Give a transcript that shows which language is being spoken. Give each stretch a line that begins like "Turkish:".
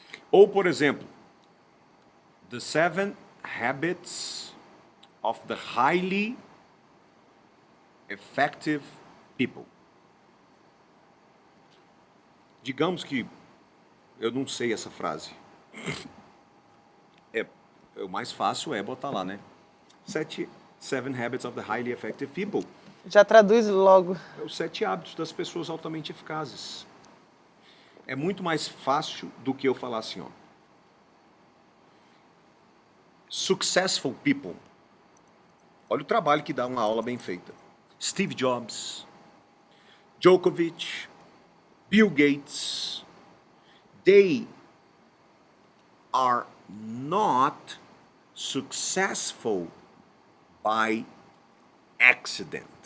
Portuguese: Ou, por exemplo,
English: The 7 Habits of the Highly Effective People.
Portuguese: Digamos que eu não sei essa frase. O mais fácil é botar lá, né?
English: 7 Habits of the Highly Effective People.
Portuguese: Já traduz logo. É os 7 hábitos das pessoas altamente eficazes. É muito mais fácil do que eu falar assim, ó.
English: Successful people.
Portuguese: Olha o trabalho que dá uma aula bem feita.
English: Steve Jobs, Djokovic, Bill Gates, they are not successful by accident.